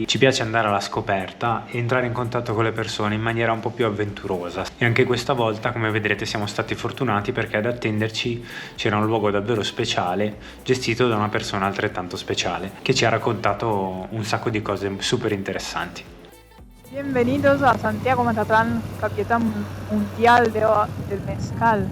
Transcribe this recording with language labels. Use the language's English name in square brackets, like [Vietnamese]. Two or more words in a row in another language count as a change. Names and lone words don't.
[Italian] Ci piace andare alla scoperta e entrare in contatto con le persone in maniera un po' più avventurosa e anche questa volta, come vedrete, siamo stati fortunati perché ad attenderci c'era un luogo davvero speciale gestito da una persona altrettanto speciale che ci ha raccontato un sacco di cose super interessanti. [Spanish] Bienvenidos a Santiago Mazatlán, capital mundial del mezcal.